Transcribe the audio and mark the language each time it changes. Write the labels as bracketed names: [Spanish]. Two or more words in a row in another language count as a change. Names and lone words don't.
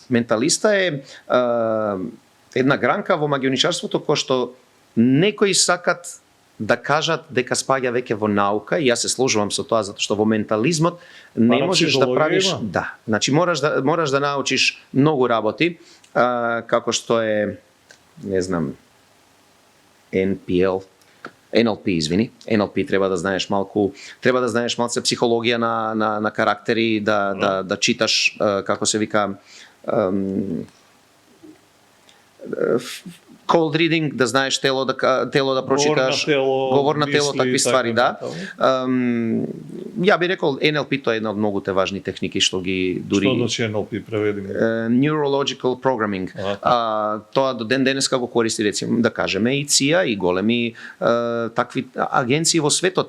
[Macedonian] Менталиста е една гранка во магионичарството кој што некои сакат да кажат дека спаѓа веќе во наука и јас се сложувам со тоа затоа што во ментализмот не можеш да правиш, да, значи мораш да научиш многу работи, како што е, не знам, NLP треба да знаеш малку психологија на карактери, да читаш како се вика [English] cold reading, [Macedonian] да знаеш тело да прочиташ, говор на тело, такви ствари, да. Ја би рекол NLP-то е една од многуте важни техники што ги дури. Што значи NLP, преведи ми? [English] Neurological Programming. [Macedonian] Тоа до ден денеска го користи, рецимо, да кажеме, и ЦИА, и големи такви агенции во светот.